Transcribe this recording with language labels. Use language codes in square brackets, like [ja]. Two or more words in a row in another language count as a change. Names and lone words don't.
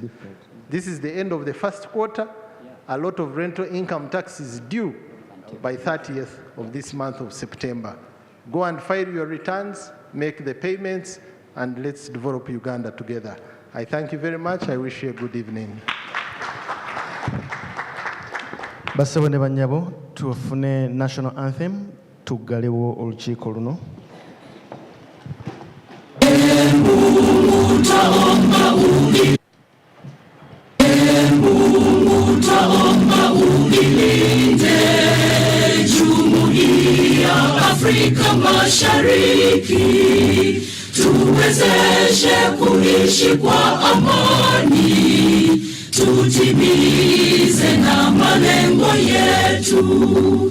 [en] This is the end of the first quarter. A lot of rental income tax is due by 30th of this month of September. Go and file your returns, make the payments, and let's develop Uganda together. I thank you very much. I wish you a good evening. [lg] Bassebo ne bannyabo tufune [en] national anthem [lg] tuggalewo olukiiko luno. [sw] Afrika Mashariki, tuwezeshe kuishi kwa amani, tutimize na malengo yetu.